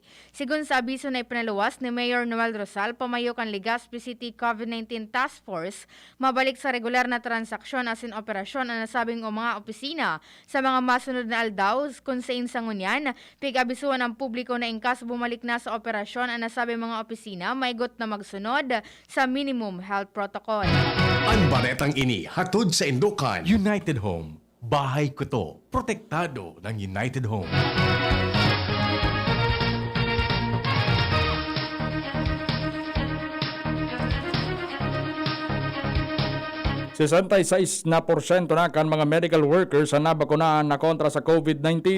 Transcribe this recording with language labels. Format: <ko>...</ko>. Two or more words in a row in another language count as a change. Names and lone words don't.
<bik>Sigun sa abiso na ipinaluwas ni Mayor Noel Rosal, pamayo kan Legazpi City COVID-19 Task Force, mabalik sa regular na transaksyon asin operasyon ang nasabing o mga opisina sa mga masunod na aldaw kung sa insangunyan, pig-abisuan ang publiko na ingkas bumalik na sa operasyon ang nasabing mga opisina, maigot na magsunod sa</bik> <en>minimum health protocol.</en> <bik>Ang baretang ini hatod sa Indocan United Home.</bik> <tl>Bahay ko to, protektado ng United Home.</tl> <bik>66% na kan mga</bik> <en>medical workers</en> <bik>ang nabakunaan na kontra sa COVID-19.</bik>